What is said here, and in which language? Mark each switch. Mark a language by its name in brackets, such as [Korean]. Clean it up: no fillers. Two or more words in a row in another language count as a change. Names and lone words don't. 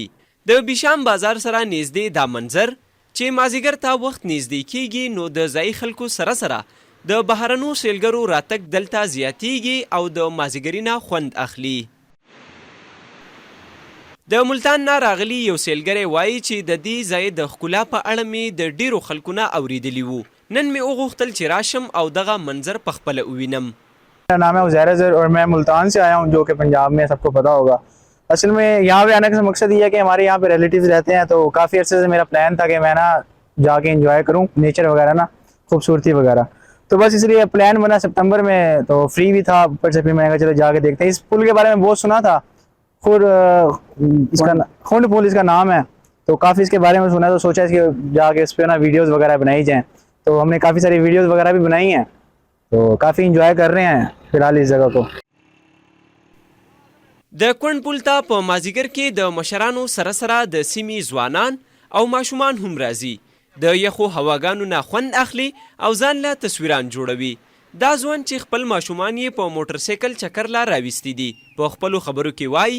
[Pashto] د بیشام بازار سره نږدې دا منظر چې مازیګر ته وخت نږدې کیږي، نو د ځایي خلکو سره سره د بهرنو سیلګرو راتګ دلته زیاتیږي او د مازیګري نه خوند اخلي. د ملتان نه راغلي یو سیلګری وایي چې د دې ځای د ښکلا په اړه مې د ډیرو خلکو نه اوریدلي وو. نن مې وغوښتل چې راشم او دغه منظر په خپله ووینم. [Urdu] میرا نام ہے عزیر اظہر اور میں ملتان سے آیا ہوں، جو کہ پنجاب میں سب کو پتا ہوگا. اصل میں یہاں پہ آنے کا مقصد یہ ہے کہ ہمارے یہاں پہ ریلیٹوز رہتے ہیں، تو کافی عرصے سے میرا پلان تھا کہ میں نا جاکے انجوائے کروں نیچر وغیرہ نا، خوبصورتی وغیرہ. تو بس اس لیے پلان بنا ستمبر میں، تو فری بھی تھا اوپر سے، پھر میں نے کہا چلو جاکے دیکھتے ہیں. اس پل کے بارے میں بہت سنا تھا، کھنڈ پل اس کا نام ہے، تو کافی اس کے بارے میں سنا، تو سوچا اس کے جاکے اس پر نا ویڈیوز وغیرہ بنائی جائیں. تو ہم نے کافی ساری ویڈیوز وغیرہ بھی بنائی ہیں، تو کافی انجوائے کر رہے ہیں فی الحال اس جگہ کو. [Pashto] د کونډ پل ته په مازیګر کې د مشرانو سره سره د سیمې ځوانان او ماشومان هم راځي. د یخو هواګانو نه خوند اخلي او ځان له تصویران جوړوي. دا ځوان چې خپل ماشومان یې په موټر سایکل چکر لا راویستی دي، په خپلو خبرو کې وایي